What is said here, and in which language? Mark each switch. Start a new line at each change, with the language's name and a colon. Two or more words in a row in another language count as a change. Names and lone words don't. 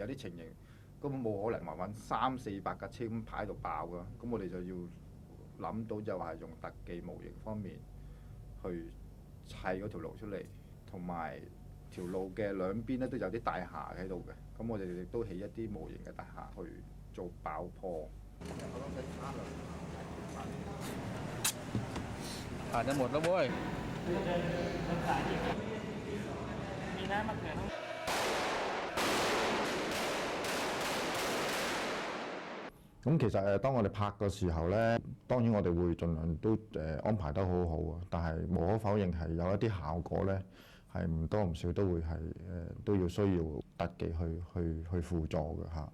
Cantonese: 啲情形根本冇可能話揾300-400架車咁排喺度爆㗎，咁我哋就要諗到就係用特技模型方面去砌嗰條路出嚟，同埋條路嘅兩邊咧都有啲大廈喺度嘅，咁我哋亦都起一啲模型嘅大廈去做爆破。
Thai: ผ่านจะหมดแล้วเว้ยมีน้ำมะเขือ
Cantonese: 咁其實當我哋拍嘅時候咧，當然我哋會盡量都安排得好好啊，但係無可否認係有一啲效果咧，係唔多唔少都會係都要需要特技去輔助嘅嚇。